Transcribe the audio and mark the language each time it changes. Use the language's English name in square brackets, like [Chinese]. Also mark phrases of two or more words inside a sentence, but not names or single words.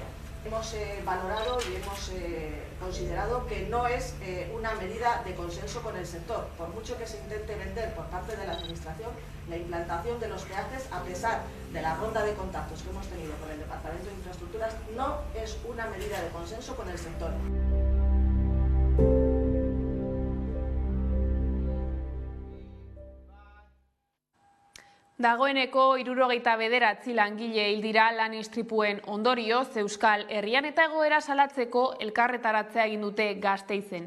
[Spanish] Hemos valorado y hemos considerado que no es una medida de consenso con el sector. Por mucho que se intente vender por parte de la Administración, la implantación de los peajes, a pesar de la ronda de contactos que hemos tenido con el Departamento de Infraestructuras, no es una medida de consenso con el sector. [Basque] Dagoeneko 69 langile hil dira lan istripuen ondorioz Euskal Herrian eta egoera salatzeko elkarretaratzea egin dute Gasteizen.